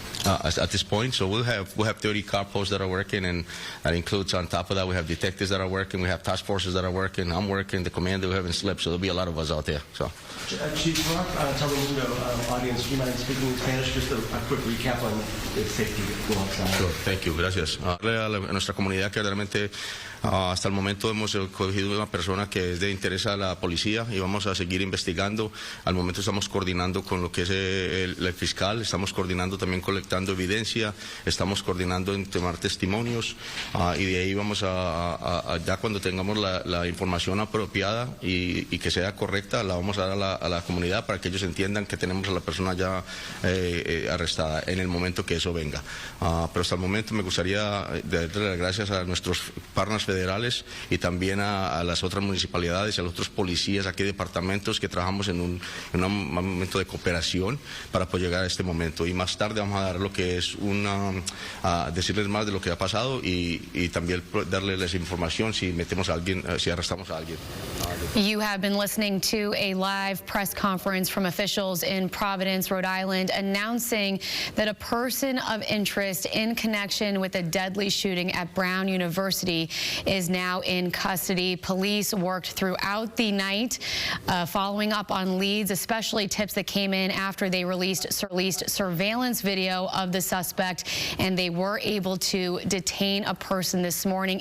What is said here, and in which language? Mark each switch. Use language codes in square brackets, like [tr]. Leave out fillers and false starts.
[en] At this point, so we'll have 30 car posts that are working, and that includes, on top of that, we have detectives that are working, we have task forces that are working, I'm working, the commander who haven't slept, so there'll be a lot of us out there. So. Chief, for our Telemundo audience, do you mind speaking in Spanish? Just a quick recap on the safety go outside. Sure, thank you, [es] gracias. A nuestra comunidad que realmente hasta el momento hemos cogido una persona que es de interés a la policía y vamos a seguir investigando. Al momento estamos coordinando con lo que es el fiscal, estamos coordinando también colectando evidencia, estamos coordinando en tomar testimonios y de ahí vamos ya cuando tengamos la información apropiada y que sea correcta, la vamos a dar a la comunidad para que ellos entiendan que tenemos a la persona ya arrestada en el momento que eso venga. Pero hasta el momento me gustaría darle las gracias a nuestros partners federales y también a las otras municipalidades y a los otros policías aquí, departamentos que trabajamos en un momento de cooperación para poder llegar a este momento. Y más tarde vamos a dar lo que es decirles más de lo que ha pasado y también darles información si metemos a alguien, si arrestamos a alguien. [en] You have been listening to a live press conference from officials in Providence, Rhode Island, announcing that a person of interest in connection with a deadly shooting at Brown University is now in custody. Police worked throughout the night, following up on leads, especially tips that came in after they released surveillance video of the suspect, and they were able to detain a person this morning.